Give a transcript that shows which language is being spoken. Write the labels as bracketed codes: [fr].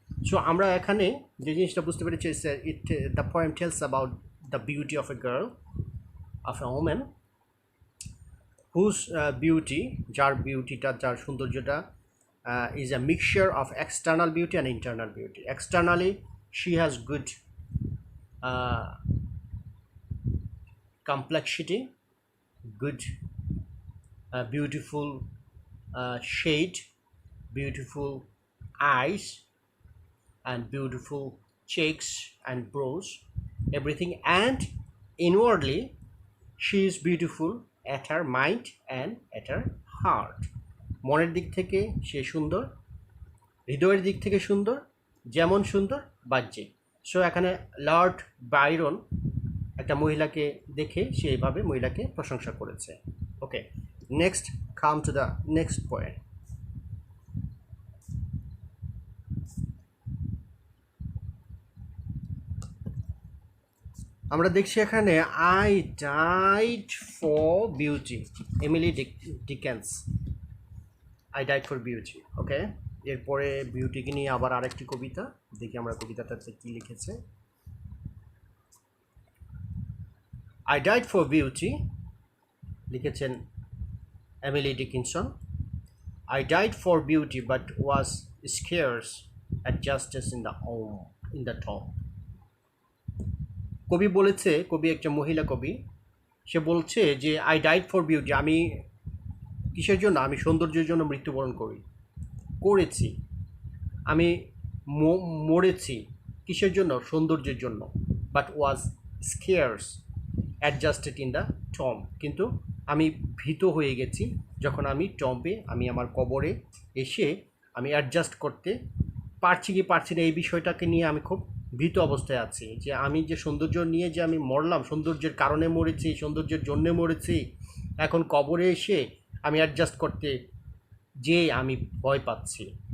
[en] so [bn] আমরা এখানে যে জিনিসটা বুঝতে পেরেছি, [en] the poem tells about the beauty of a girl, of a woman, whose beauty, [bn] যার বিউটিটা, যার সৌন্দর্যটা [en] is a mixture of external beauty and internal beauty. Externally, she has good complexity, good beautiful shade, beautiful eyes, and beautiful cheeks and brows, everything. And inwardly, she is beautiful at her mind and at her heart. [bn] মনের দিক থেকে সে সুন্দর, হৃদয়ের দিক থেকে সুন্দর, যেমন সুন্দর বাহ্যিক। সো এখানে লর্ড বাইরন একটা মহিলাকে দেখে সে এইভাবে মহিলাকে প্রশংসা করেছে। [en] Okay, next come to the next point. [bn] আমরা দেখছি এখানে I died for beauty, Emily Dickens, I died for beauty. ওকে, এরপরে বিউটিকে নিয়ে আবার আরেকটি কবিতা দেখি আমরা কবিতাটাতে কি লিখেছে। আই ডাইড ফর বিউটি লিখেছেন Emily Dickinson. [en] I died for beauty but was scarce at justice in the tomb. [bn] কবি বলেছে, কবি একটা মহিলা কবি, সে বলছে যে আই ডাইড ফর বিউটি, আমি কিসের জন্য, আমি সৌন্দর্যের জন্য মৃত্যুবরণ করেছি, আমি মরেছি কিসের জন্য, সৌন্দর্যের জন্য, [en] but was scarce adjusted in the Tom, [bn] কিন্তু আমি ভীত হয়ে গেছি যখন আমি টম্বে, আমি আমার কবরে এসে আমি অ্যাডজাস্ট করতে পারছি কি পারছি না, এই বিষয়টাকে নিয়ে আমি খুব ভীত অবস্থায় আছি, যে আমি যে সৌন্দর্য নিয়ে যে আমি মরলাম, সৌন্দর্যের কারণে মরেছি, সৌন্দর্যের জন্যে মরেছি, এখন কবরে এসে আমি অ্যাডজাস্ট করতে যে আমি ভয় পাচ্ছি।